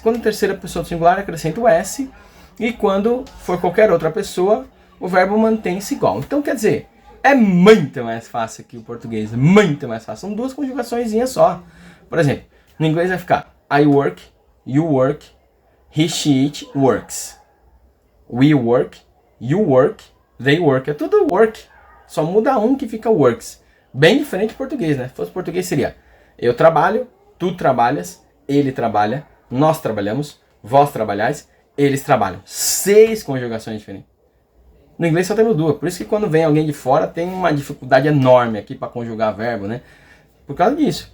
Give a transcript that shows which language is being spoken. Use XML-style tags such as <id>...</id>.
<pt>Quando a terceira pessoa do singular, eu acrescento o S. E quando for qualquer outra pessoa, o verbo mantém-se igual. Então, quer dizer, é muito mais fácil que o português. Muito mais fácil. São duas conjugaçõezinhas só. Por exemplo, no inglês vai ficar</pt> <en>I work, you work, he, she, it works. We work, you work, they work.</en> <pt>É tudo work. Só muda um que fica works. Bem diferente do português, né? Se fosse português seria eu trabalho, tu trabalhas, ele trabalha, nós trabalhamos, vós trabalhais, eles trabalham. 6 conjugações diferentes. No inglês só temos 2. Por isso que quando vem alguém de fora tem uma dificuldade enorme aqui para conjugar verbo, né? Por causa disso.</pt>